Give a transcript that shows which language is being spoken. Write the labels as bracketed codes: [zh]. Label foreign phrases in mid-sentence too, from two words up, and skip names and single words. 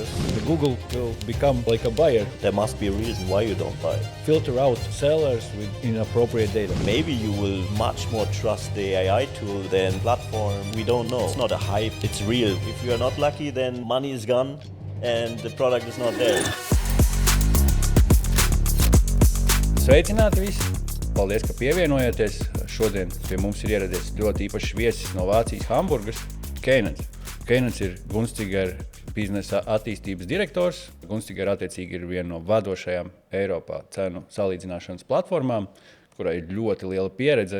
[en] The Google will become like a buyer, There must be a reason why you don't buy. filter out sellers with inappropriate data. Maybe you will much more trust the AI tool than platform. We don't know. It's not a hype, it's real. If you are not lucky, then money is gone and the product is not there. [lv] Sveicināti visi! Paldies, ka pievienojaties. Šodien pie mums ir ieradies ļoti īpašs viesis no Vācijas Hamburgas, Kanāns. Kanāns ir Gunstiger biznesa attīstības direktors. Gunstiger attiecīgi ir viena no vadošajām Eiropā cenu salīdzināšanas platformām, kurai ir ļoti liela pieredze.